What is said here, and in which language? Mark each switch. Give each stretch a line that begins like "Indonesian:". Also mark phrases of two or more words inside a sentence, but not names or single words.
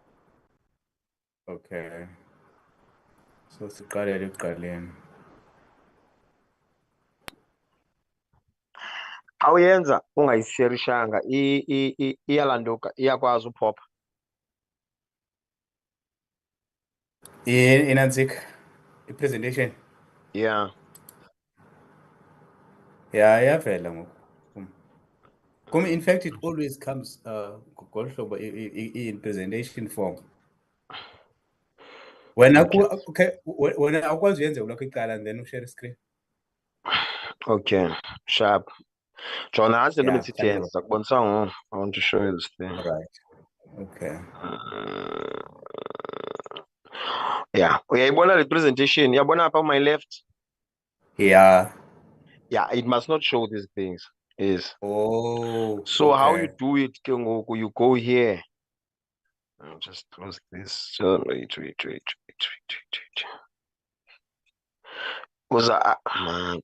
Xhosa: Okay. So siqalele ekuqaleni. Awuyenza ungayisherishanga iyalanduka iyakwazi uphopha. Inanzika i-presentation.
English: Yeah. Yeah,
Xhosa: iyavela ngoku.
English: In fact, it always comes
Xhosa: ngolu hlobo
English: in presentation form.
Xhosa: Wena awukwazi uyenze ulokhu iqala
English: and then
Xhosa: ushare screen.
English: Okay, sharp. John, I said, Yeah, let me see it. I want to show you this thing. All right. Okay. Yeah.
Xhosa: Uyayibona le presentation. Yabona
English: up on my left. Yeah. Yeah, it must not show these things. Yes. Oh. So okay. how you do it, you go here. I'll just close this. So wait. Was man?